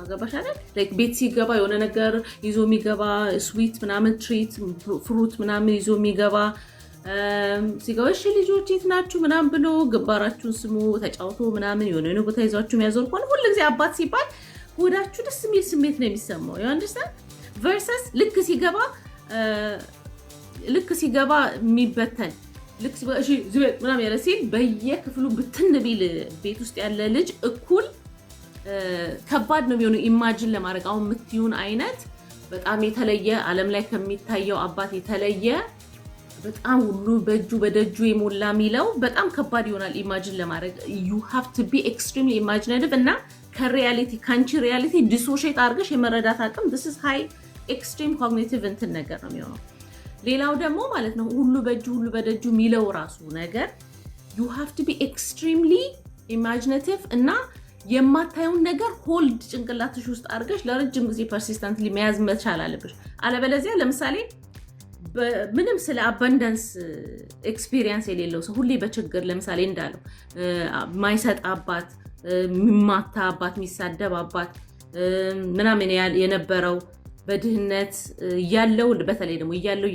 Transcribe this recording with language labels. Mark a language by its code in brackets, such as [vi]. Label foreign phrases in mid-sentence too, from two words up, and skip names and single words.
[am] ገባሽ አይደል ላይክ ቤት ሲገባ የሆነ ነገር ይዞ የሚገባ ስዊት ምናምን [en] treat fruit [am] ምናምን ይዞ የሚገባ ሲጋውሽ ልጆች የት ናችሁ ምናምን ብሎ ግባራችሁን ስሙ ተጫውቶ ምናምን የሆነ ቦታ ይዟችሁ የሚያዞር ሆነ ሁሉ ጊዜ አባት ሲባል ሆዳችሁ ደስ የሚል ስሜት ነው የሚሰማው [en] you understand [am] versus ልክ ሲገባ የሚበተን ልክ እሺ ዝቤት ምናምን ያለ ሲል በየክፍሉ ብትን ቢል ቤት ውስጥ ያለ ልጅ እኩል ከባድ ነው የሚሆነው ኢማጂን ለማድረግ አሁን የምትዩን አይነት በጣም የተለየ ዓለም ላይ ከሚታየው አባት የተለየ በጣም ሁሉ በደጁ የሞላ ሚለው በጣም ከባድ ይሆናል ኢማጂን ለማድረግ [en] you have to be extremely imaginative [am] እና ከሪያሊቲ ካንቺ [en] reality dissociate [am] አድርገሽ የመረዳት አቅም [en] this is high extreme cognitive [am] እንትን ነገር ነው የሚሆነው ሌላው ደግሞ ማለት ነው ሁሉ በደጁ ሚለው ራሱ ነገር [en] you have to be extremely imaginative [am] እና የማታዩን ነገር ሆልድ ጭንቅላትሽ ውስጥ አድርገሽ ለረጅም ጊዜ persistently መያዝ መቻል አለብሽ አለበለዚያ ለምሳሌ ምንም ስለ [en] abundance experience [am] የሌለው ሰው ሁሌ በችግር ለምሳሌ እንዳለው ማይሰጥ አባት ሚማታ አባት ሚሳደብ አባት ምናምን የነበረው በድህነት ያለው በተለይ ደግሞ ያለው